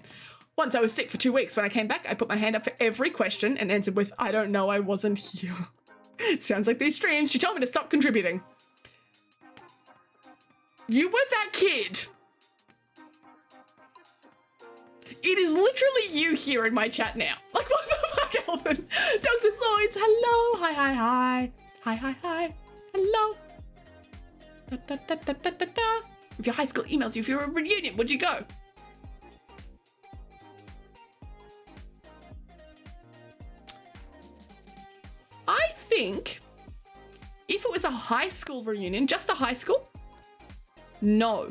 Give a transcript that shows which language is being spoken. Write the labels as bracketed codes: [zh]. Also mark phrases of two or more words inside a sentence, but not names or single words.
[en] Once I was sick for 2 weeks. When I came back, I put my hand up for every question and answered with, I don't know, I wasn't here. Sounds like these streams. She told me to stop contributing. You were that kid. It is literally you here in my chat now. Like, what the fuck? fuck, Elvin? Dr. Zoids, hello. Hi, hi, hi. Hi, hi, hi. Hello. Da, da, da, da, da, da, da. If your high school emails you, if you're a reunion, would you go? I think if it was a high school reunion, just a high school, no.